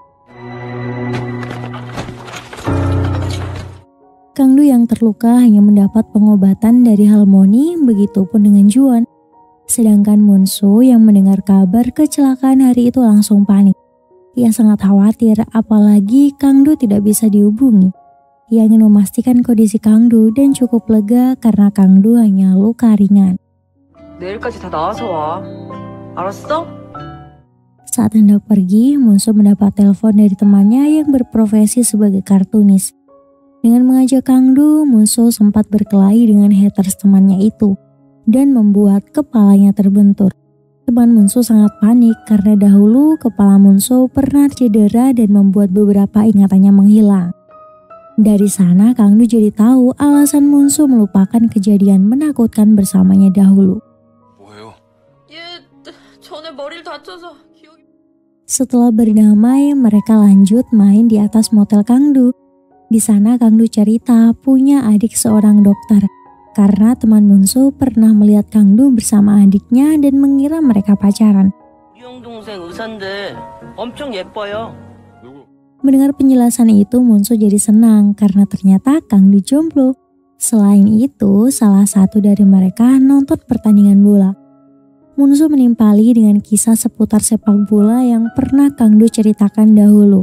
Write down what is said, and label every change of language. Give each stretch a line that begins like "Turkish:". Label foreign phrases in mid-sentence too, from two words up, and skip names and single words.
Indonesian: Kang-do yang terluka hanya mendapat pengobatan dari Halmoni, begitupun dengan Juwon. Sedangkan Munso yang mendengar kabar kecelakaan hari itu langsung panik. Ia sangat khawatir, apalagi Kang-do tidak bisa dihubungi. Ia ingin memastikan kondisi Kang-do dan cukup lega karena Kang-do hanya luka ringan.
Korean: 내일까지 다 나와서 와. 알았어?
Indonesian: Saat hendak pergi, Munso mendapat telepon dari temannya yang berprofesi sebagai kartunis. Dengan mengajak Kang-do, Munso sempat berkelahi dengan haters temannya itu dan membuat kepalanya terbentur. Teman Munso sangat panik karena dahulu kepala Munso pernah cedera dan membuat beberapa ingatannya menghilang. Dari sana Kang-do jadi tahu alasan Munso melupakan kejadian menakutkan bersamanya dahulu.
Korean: 뭐예요? 얘 전에 머리를 다쳐서 기억이...
Indonesian: Setelah berdamai, mereka lanjut main di atas motel Kang-do. Di sana Kang-do cerita punya adik seorang dokter. Karena teman Munso pernah melihat Kang-do bersama adiknya dan mengira mereka pacaran.
Korean: 우리 형 동생 의사인데 엄청 예뻐요.
Indonesian: Mendengar penjelasan itu, Munso jadi senang karena ternyata Kang-do jomblo. Selain itu, salah satu dari mereka nonton pertandingan bola. Munso menimpali dengan kisah seputar sepak bola yang pernah Kang-do ceritakan dahulu.